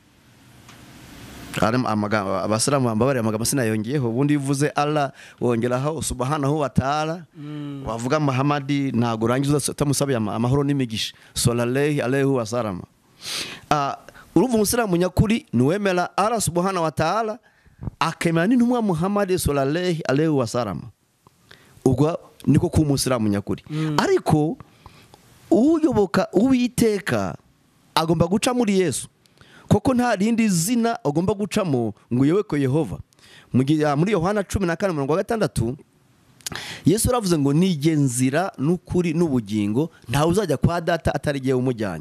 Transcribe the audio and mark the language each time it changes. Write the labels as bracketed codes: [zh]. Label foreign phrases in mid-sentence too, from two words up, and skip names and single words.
[rw] Abasiramu bambabare amagambo sinayongeyeho, ubundi bivuze Allah wongeraho [ar] سبحانه وتعالى, [rw] wavuga Muhammad ntago urangiza utamusabye amahoro n'imigisha [ar] صلى الله عليه وسلم. [rw] Urumva umusiramu nyakuri niwemera Allah [ar] سبحانه وتعالى [rw] akemera n'intumwa Muhammad [ar] صلى الله عليه وسلم. [rw] Ubwo niko ku umusiramu nyakuri. Ariko uyoboka Uwiteka agomba guca muri Yesu, koko nta rindi zina agomba gucamo ngo uyoboke Yehova. Muri Yohana 14:6 Yesu aravuze ngo nigenzira n'ukuri n'ubugingo, ntawe uzajya kwa data atarigiye umujyanye.